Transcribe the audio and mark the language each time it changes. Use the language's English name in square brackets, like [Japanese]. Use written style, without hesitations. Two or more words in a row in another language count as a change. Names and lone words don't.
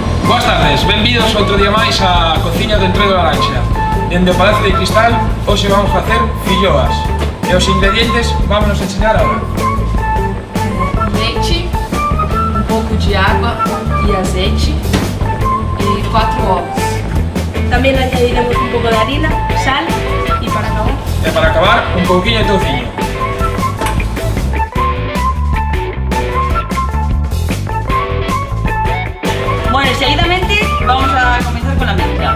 [Galician] Boas tardes, benvidos outro día máis á cociña do Entredo Laranxa. Dende o Palacio de Cristal, hoxe vamos facer filloas. E os ingredientes vámonos enseñar agora. Leite, um pouco de água e azeite e 4 ovos. [Spanish] También añadiremos un poco de harina, sal y para acabar. [Galician] E para acabar, un pouquiño de touciño. [Spanish] Bueno, y seguidamente vamos a comenzar con la mezcla.